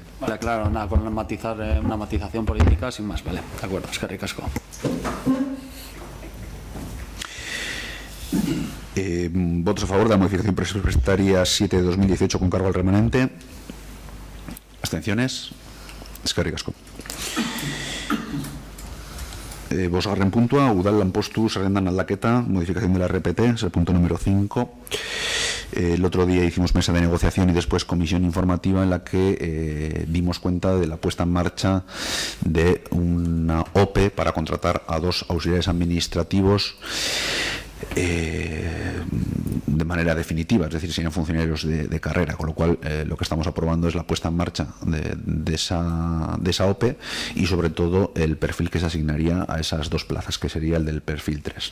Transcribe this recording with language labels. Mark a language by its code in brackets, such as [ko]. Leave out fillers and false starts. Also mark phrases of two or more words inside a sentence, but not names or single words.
[es] Vale, claro, nada, con matizar, una matización política sin más, vale, de acuerdo, es que ricasco. Votos a favor de la modificación presupuestaria 7 de 2018 con cargo al remanente. Abstenciones. [eu] Eskerrik asko. Bosgarren puntua, udal lanpostu zerrendan aldaketa, [es] modificación de la RPT, es el punto número 5. El otro día hicimos mesa de negociación y después comisión informativa en la que dimos cuenta de la puesta en marcha de una OPE para contratar a 2 auxiliares administrativos de manera definitiva, es decir, serían funcionarios de carrera, con lo cual lo que estamos aprobando es la puesta en marcha de esa OPE y sobre todo el perfil que se asignaría a esas 2 plazas, que sería el del perfil 3.